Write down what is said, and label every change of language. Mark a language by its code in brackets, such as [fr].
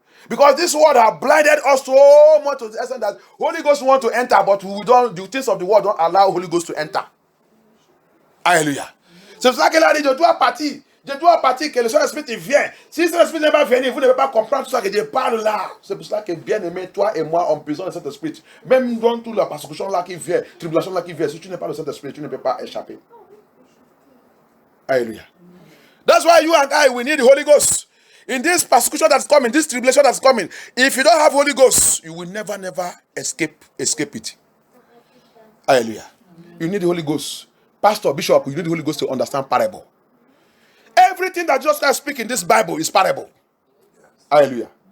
[en] Because this world have blinded us so much to the extent that Holy Ghost want to enter, but the things of the world don't allow Holy Ghost to enter. [fr] Alléluia. C'est pour ça qu'il a dit, je dois partir, que le Saint-Esprit vient. Si le Saint-Esprit n'est pas venu, vous ne pouvez pas comprendre tout ça que Dieu parle là. C'est pour ça que, bien aimé, toi et moi, on besoin de Saint-Esprit. Même dans toute la persécution là qui vient, tribulation là qui vient, si tu n'es pas le Saint-Esprit, tu ne peux pas échapper. Hallelujah. [en] That's why you and I, we need the Holy Ghost. In this persecution that's coming, this tribulation that's coming, if you don't have Holy Ghost, you will never escape it. Hallelujah. You need the Holy Ghost. Pastor, Bishop, you need the Holy Ghost to understand parable. Everything that Jesus Christ speaks in this Bible is parable. Hallelujah.